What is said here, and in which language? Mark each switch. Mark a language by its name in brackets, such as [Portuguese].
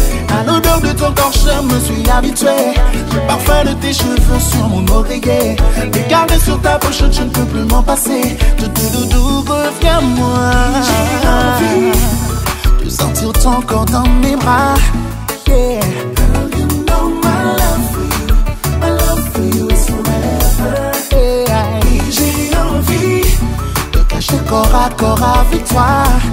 [French] À l'odeur de ton corps, je me suis habitué. Le parfum de tes cheveux sur mon oreiller. Les caresses sur ta pochette, je ne peux plus m'en passer. Doudou, reviens-moi. J'ai envie de sentir ton corps dans mes bras. Yeah. [English] Girl, you know my love for you is forever. Yeah. [French] J'ai envie de cacher corps à corps avec toi.